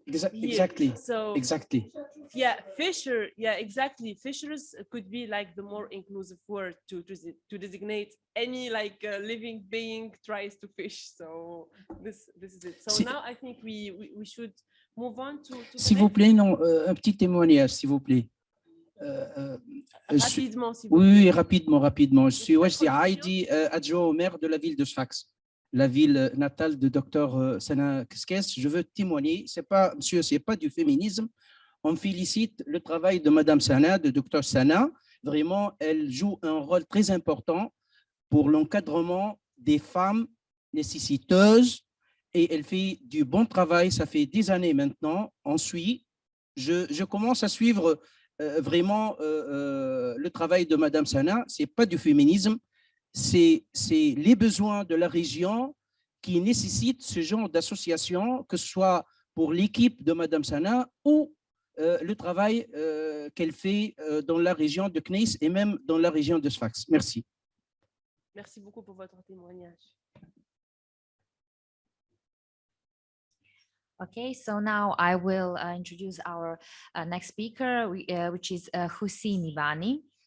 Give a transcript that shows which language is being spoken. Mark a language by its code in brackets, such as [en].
[en] Exactly. So exactly. Yeah, fisher. Yeah, exactly. Fishers could be like the more inclusive word to designate any like living being tries to fish. So this is it. So now I think we should move on to [fr] s'il vous plaît, non, un petit témoignage, s'il vous plaît. Rapidement, s'il vous plaît. Oui, rapidement. Je suis Wajdi Haïdi, adjoint au maire de la ville de Sfax, la ville natale de Dr Sana Keskes. Je veux témoigner, c'est pas du féminisme. On félicite le travail de Madame Sana, de Dr Sana. Vraiment, elle joue un rôle très important pour l'encadrement des femmes nécessiteuses et elle fait du bon travail, ça fait 10 années maintenant. Ensuite, je commence à suivre vraiment le travail de Madame Sana. Ce n'est pas du féminisme, c'est les besoins de la région qui nécessitent ce genre d'association, que ce soit pour l'équipe de Madame Sana ou le travail qu'elle fait dans la région de Kneis et même dans la région de Sfax. Merci. Merci beaucoup pour votre témoignage. [en] Okay, so now I will introduce our next speaker, which is Hussein Ivani.